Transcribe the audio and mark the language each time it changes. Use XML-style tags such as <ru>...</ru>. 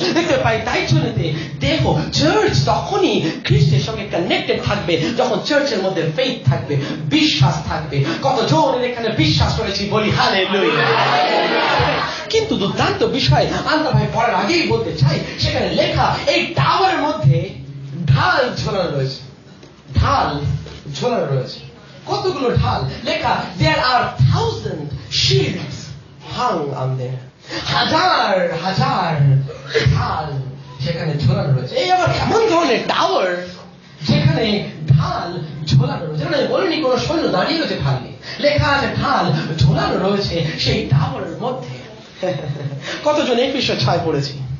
<bn>দেখতে পাই তাই জন্যতে দেহ চার্চ তখনই খ্রিস্টের সঙ্গে কানেক্টেড থাকবে যখন চার্চের মধ্যে ফেইথ থাকবে, বিশ্বাস থাকবে। কত জোরের এখানে বিশ্বাস করেছি, বলি হালেলুয়া। কিন্তু দুর্দান্ত বিষয় আমরা ভাই পড়ার আগেই বলতে চাই, সেখানে লেখা এই টাওয়ারের মধ্যে ঢাল ঝোলানো রয়েছে, ঢাল ঝোলানো রয়েছে। কতগুলো ঢাল লেখা,</bn> <en>there are 1000 shields hung on there.</en> <bn>হাজার হাজার ঢাল সেখানে ঝোলানো রয়েছে। এই আবার এমন ধরনের টাওয়ার যেখানে ঢাল ঝোলানো রয়েছে, মানে বলিনি কোনো সৈন্য দাঁড়িয়ে রয়েছে ঢাল নিয়ে, লেখা আছে ঢাল ঝোলানো রয়েছে সেই টাওয়ারের মধ্যে। কতজন 21:6 পড়েছি?</bn>